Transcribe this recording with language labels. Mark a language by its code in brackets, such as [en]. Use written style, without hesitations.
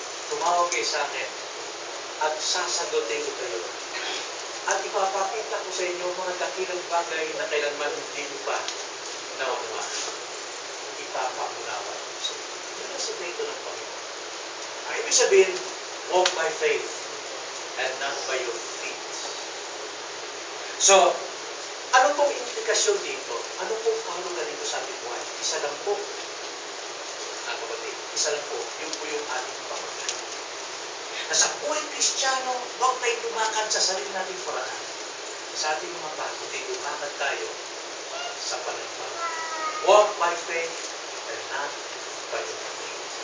[tl] Tumawag kayo sa akin at sasagutin ko kayo. At ipapakita ko sa inyo mga dakilang bagay na kailanman hindi mo pa naunawaan. Ipapakunawan ko sa inyo. Yan ang sekreto ng Panginoon. Ang ibig sabihin, [en] walk by faith and not by your feet. [tl] So, ano pong implikasyon dito? Ano pong kahulugan dito sa ating buhay? Isa lang po. Ang kapatid, isa lang po. Yun po yung ating pamagat. Na sa buhay Kristiyano, huwag tayong lumakad sa sarili nating paraan. Sa ating mga bago, lumakad tayo sa pananampalataya. [en] Walk by faith and not by your feet.